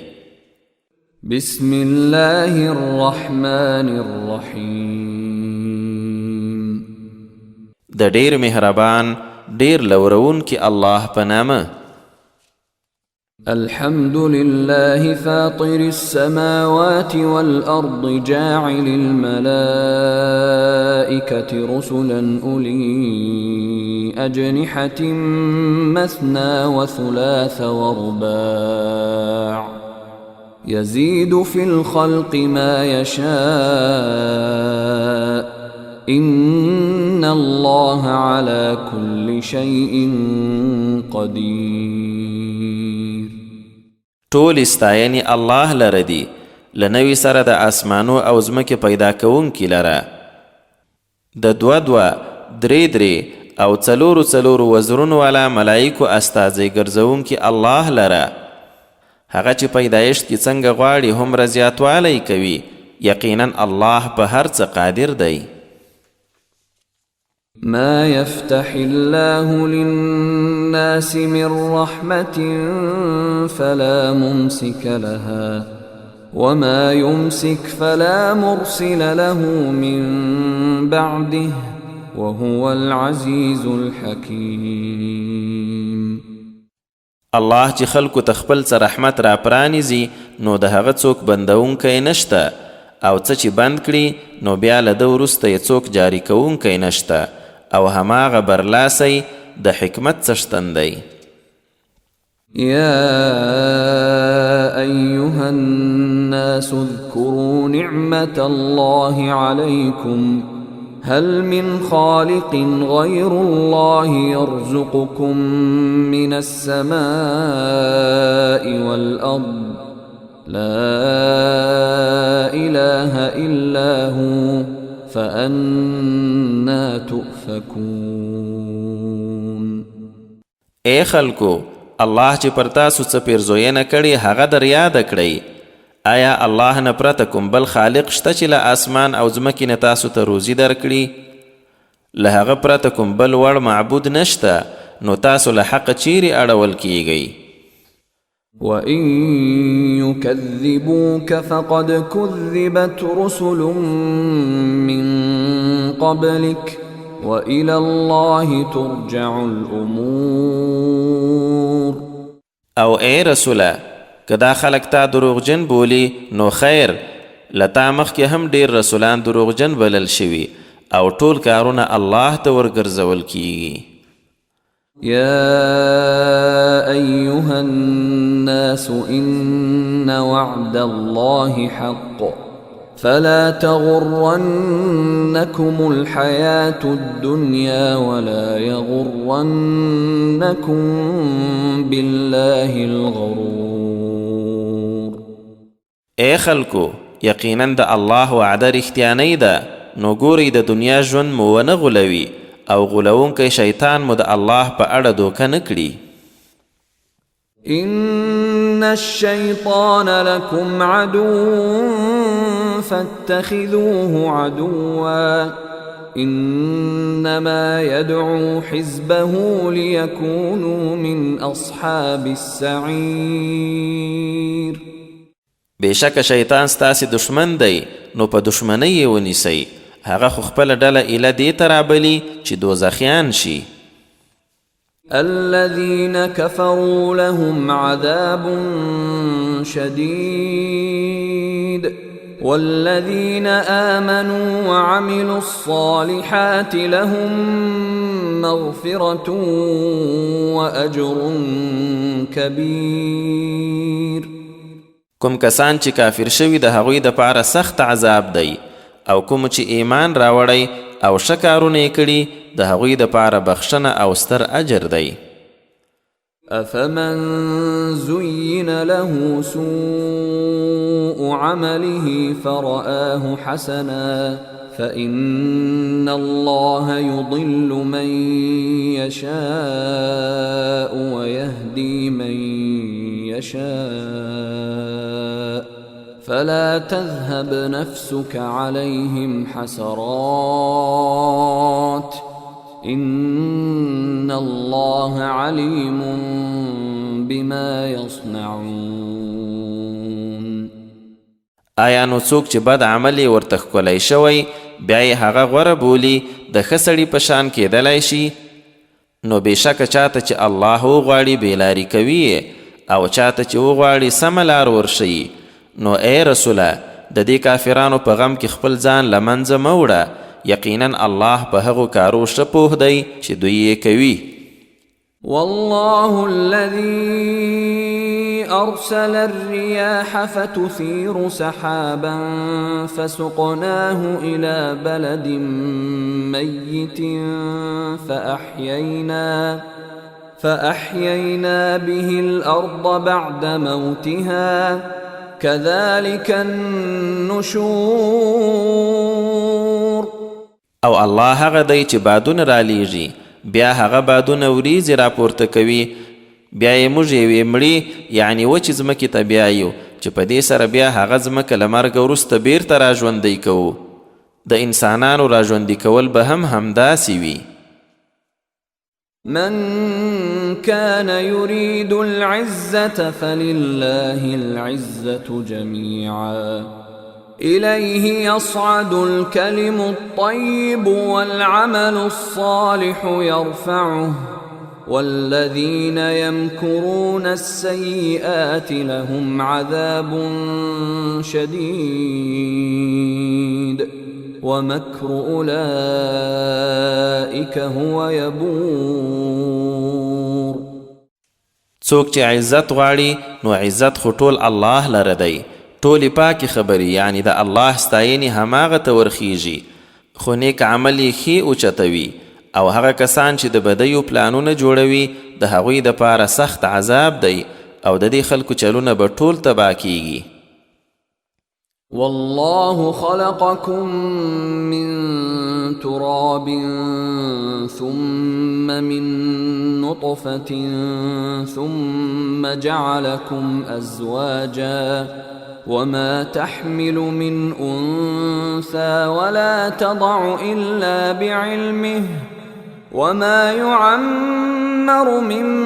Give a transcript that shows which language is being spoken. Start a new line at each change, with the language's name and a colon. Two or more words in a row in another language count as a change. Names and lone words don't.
Arabic: بسم الله الرحمن الرحیم.
Pashto: د ډیر مهربان ډیر لورونکي الله په نامه.
Arabic: الحمد لله فاطر السماوات والأرض جاعل الملائكة رسلا أولي أجنحة مثنى وثلاث ورباع يزيد في الخلق ما يشاء إن الله على كل شيء قدير.
Pashto: ټول استاینې الله لره دي، له نوي سره د اسمانو او ځمکې پیدا کوونکي لره، د دوه دوه درې درې او څلورو څلورو وزرونو والا ملایکو استازی ګرځونکي الله لره. هغه چې پیدایشت کې څنګه غواړي هومره زیاتوالی کوي، یقینا الله په هر څه قادر دی.
Arabic: ما يفتح الله للناس من رحمة فلا ممسك لها وما يمسك فلا مرسل له من بعده وهو العزيز الحكيم.
Pashto: الله چې خلکو ته خپل څه رحمت را پرانیزي نو د هغه څوک بندونکی نشته، او څه چې بند کړي نو بیا له ده وروسته یې څوک جاري کوونکی نشته، او هماغه برلاسی د حکمت څښتن دی.
Arabic: يا أيها الناس اذكروا نعمة الله عليكم هل من خالق غير الله يرزقكم من السماء والأرض لا إله إلا هو فأنا تؤفكون.
Pashto: اے خلکو، الله چې پر تاسو څه پیرزوینه کړي هغه در یاد کړئ. آیا الله نه پرته کوم بل خالق شته چې له اسمان او ځمکې نه تاسو ته روزي درکړي؟ له هغه پرته کوم بل وړ معبود نشته، نو تاسو له حق چیرې اړول کیږئ؟
Arabic: وَإِن يُكَذِّبُوكَ فَقَدْ كُذِّبَتْ رُسُلٌ مِّن قَبْلِكَ وَإِلَى اللَّهِ تُرْجَعُ الْأُمُورُ.
Pashto: او اے رسوله، که دا خلق تا دروغجن بولی نو خیر، لتا مخکې هم ډیر رسولان دروغجن بلل شوي، او ټول کارونه الله ته ورګرځول کیږي.
Arabic: يا أيها الناس إن وعد الله حق فلا تغرنكم الحياة الدنيا ولا يغرنكم بالله الغرور.
Pashto: اے خلکو، یقینا د الله وعده رښتیانۍ ده، نو ګورئ د دنیا ژوند مو ونه غولوي او غولونکی شیطان مو د الله په اړه دوکه نه کړي.
Arabic: إن الشيطان لكم عدو فاتخذوه عدوا إنما يدعو حزبه ليكونوا من أصحاب السعير.
Pashto: بېشکه شیطان ستاسې دشمن دی، نو په دشمنۍ یې ونیسئ، هغه خو خپله ډله ایله دې ته رابلي چې دوزخیان شي.
Arabic: الذين كفروا لهم عذاب شديد والذين آمنوا وعملوا الصالحات لهم مغفرة وأجر كبير.
Pashto: کوم کسان چې کافر شوي د هغوی دپاره سخت عذاب دی، او کوم چې ایمان راوړی او ښه کارونه یې کړي د هغوی دپاره بخښنه او ستر اجر دی.
Arabic: أفمن زين له سوء عمله فرآه حسنا فإن الله يضل من يشاء ويهدي من يشاء فلا تذهب نفسك عليهم حسرات إن الله عليم بما يصنعون.
Pashto: آیا نو څوک چې بد عمل یې ورته ښکلی شوی بیا یې هغه غوره بولي د ښه سړي په شان کیدلی شي؟ نو بېشکه چاته چې الله وغواړي بېلاري کوي او چاته چې وغواړي سمه لار ورښیي. نو ای رسوله، د دې کافرانو په غم کې خپل ځان له منځه مه وړه، یقینا الله په هغو کارو ښه پوه دی چې دوی یې کوي.
Arabic: والله الذي أرسل الرياح فتثير سحابا فسقناه إلى بلد ميت فأحيينا به الأرض بعد موتها كذلك النشور.
Pashto: او الله هغه دی چې بادونه رالیږي، بیا هغه بادونه وریځې راپورته کوي، بیا یې موږ یوې مړې یعنی وچې ځمکې ته بیایو چې په دې سره بیا هغه ځمکه له مرګه وروسته بیرته راژوندی کوو. د انسانانو راژوندي کول به هم همداسې وي.
Arabic: من كان يريد العزة فلله العزة جميعا إليه يصعد الكلم الطيب والعمل الصالح يرفعه والذين يمكرون السيئات لهم عذاب شديد ومكر أولئك هو يبور.
Pashto: څوک چې عزت غواړي نو عزت خو ټول الله لره دی، ټولې پاکې خبرې یعنی د الله ستاینې هماغه ته ورخیږي، خو نیک عمل یې ښې اوچتوي. او هغه کسان چې د بدیو پلانونه جوړوي د هغوی دپاره سخت عذاب دی، او د دې خلکو چلونه به ټول تباه کیږي.
Arabic: والله خلقكم من تراب ثم من نطفة ثم جعلكم أزواجا وما تحمل من أنثى ولا تضع إلا بعلمه وما يعمر من